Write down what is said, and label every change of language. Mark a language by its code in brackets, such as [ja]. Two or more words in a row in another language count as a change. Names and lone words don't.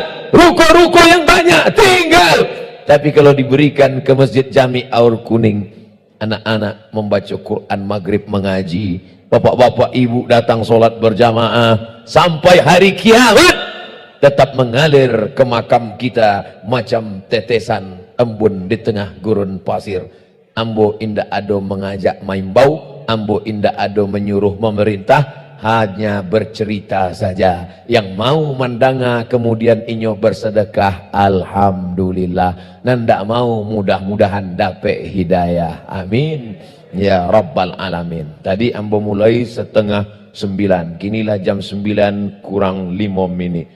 [id] Ruko-ruko yang banyak, tinggal. Tapi kalau diberikan ke Masjid Jami Aur Kuning, anak-anak membaca Quran maghrib mengaji, bapak-bapak ibu datang sholat berjamaah, sampai hari kiamat tetap mengalir ke makam kita macam tetesan embun di tengah gurun pasir. [min] Ambo indah ado mengajak main bau, ambo indah ado menyuruh memerintah, hanya bercerita saja. [id] Yang mau mendanga kemudian inyo bersedekah, alhamdulillah. Nanda mau mudah-mudahan dapat hidayah, [ar] آمين يا رب العالمين. [id] Tadi ambo mulai 8:30, kinilah jam 9 kurang 5 menit.